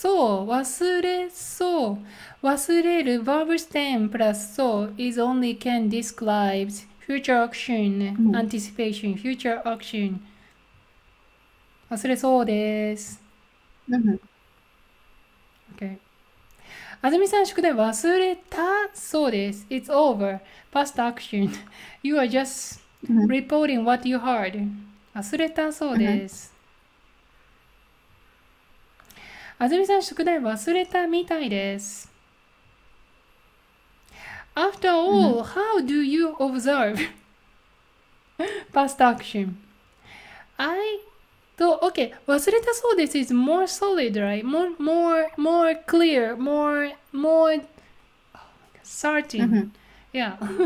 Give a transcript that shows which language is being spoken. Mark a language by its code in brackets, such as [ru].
[ja] そう、忘れそう。 [en] 忘れる verb stem plus そう is only can describes future action, anticipation, future action. [ja] 忘れそうです。 [en] OK。 [ja] あずみさん、宿題忘れたそうです。 [en] It's over. Past action. You are just reporting what you heard. [ja] 忘れたそうです。あずみさん、宿題忘れたみたいです。 [en] After all, how do you observe past action? Okay, [ja] 忘れたそうです [en] is more solid, right? More clear, more certain. Yeah.